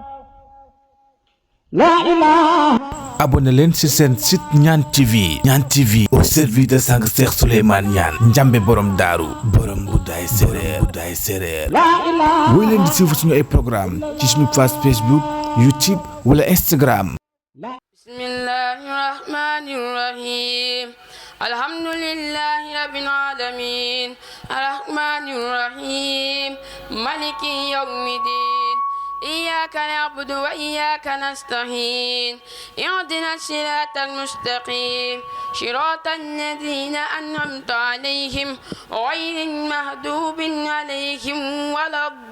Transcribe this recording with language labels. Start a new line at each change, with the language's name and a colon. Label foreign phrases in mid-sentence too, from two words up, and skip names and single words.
Arabic: لا إله.
Wolof: abonné leen ci seen site Niane TV. Niane TV
French: au service de
Wolof: sang Cheikh Souleymane Niane njambe borom daaru borom guddaay séréer
Arabic: لا إله.
Wolof: woy leen di suivre suñu ay programme ci suñu page Facebook YouTube wala Instagram.
Arabic: بسم الله الرحمن الرحيم الحمد لله رب العالمين الرحمن الرحيم مالك يوم الدين إياك نعبد وإياك نستعين اهدنا الصراط المستقيم صراط الذين أنعمت عليهم غير المغضوب عليهم ولا